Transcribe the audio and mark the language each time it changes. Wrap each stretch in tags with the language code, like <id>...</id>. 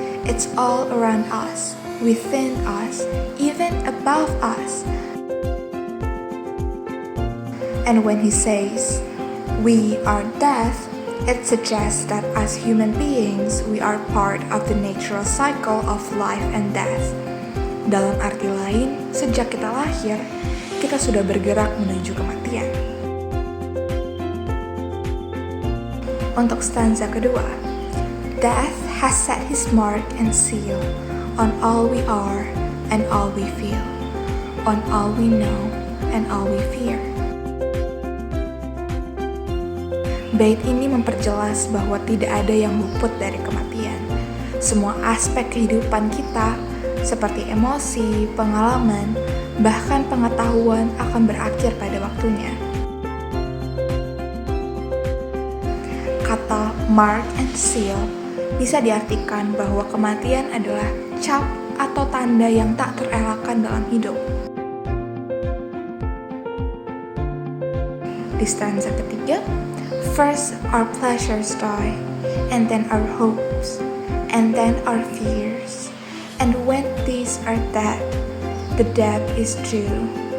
<en>It's all around us, within us, even above us. And when he says, we are death, it suggests that as human beings, we are part of the natural cycle of life and death.</en> <id>Dalam arti lain, sejak kita lahir, kita sudah bergerak menuju kematian. Untuk stanza kedua,</id> <en>Death has set his mark and seal on all we are and all we feel, on all we know and all we fear.</en> <id>Bait ini memperjelas bahwa tidak ada yang luput dari kematian. Semua aspek kehidupan kita, seperti emosi, pengalaman, bahkan pengetahuan akan berakhir pada waktunya. Kata mark and seal bisa diartikan bahwa kematian adalah cap atau tanda yang tak terelakkan dalam hidup. Di stanza ketiga,</id> <en>first our pleasures die, and then our hopes, and then our fears, and when these are dead, the death is true.</en>